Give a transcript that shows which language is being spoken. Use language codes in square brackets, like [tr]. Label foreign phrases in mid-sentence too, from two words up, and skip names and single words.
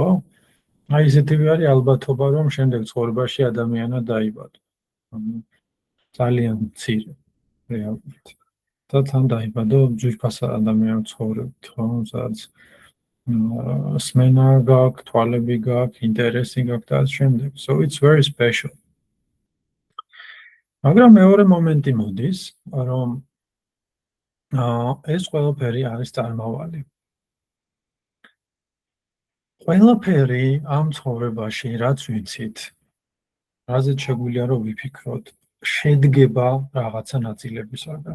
[ka] აი ესეთივე არის ალბათობა, რომ შემდეგ ცხოვრებაში ადამიანად დაიბადო. ძალიან მცირე რეალურად. და თან დაიბადო ძვირფას ადამიანად ცხოვრებით, ხო? სადაც სმენა გაქვს, თვალები გაქვს, ინტერესი გაქვს და ამ შემდეგ. [en] So it's very special. [ka] მაგრამ მეორე მომენტი მოდის, რომ ეს ყველაფერი არის წარმავალი. ყველაფერი ამ ცხოვრებაში, რაც ვიცით, რაზეც შეგვიძლია რომ ვიფიქროთ, შედგება რაღაცა ნაწილებისაგან.